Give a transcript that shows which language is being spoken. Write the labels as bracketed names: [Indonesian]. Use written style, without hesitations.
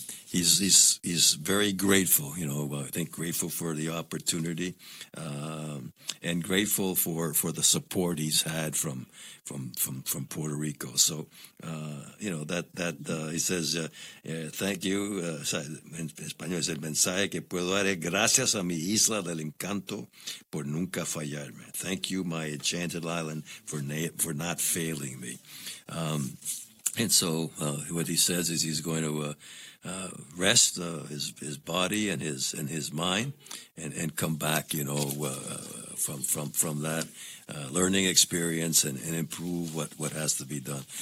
[English] He's very grateful, you know. I think grateful for the opportunity, and grateful for the support he's had from Puerto Rico. So, you know, he says, thank you. [Spanish] En español es el mensaje que puedo dar. Gracias a mi isla del encanto por nunca fallarme. [English] Thank you, my enchanted island, for not failing me. And so what he says is he's going to rest his body and his mind, and come back, you know, from that learning experience and improve what has to be done.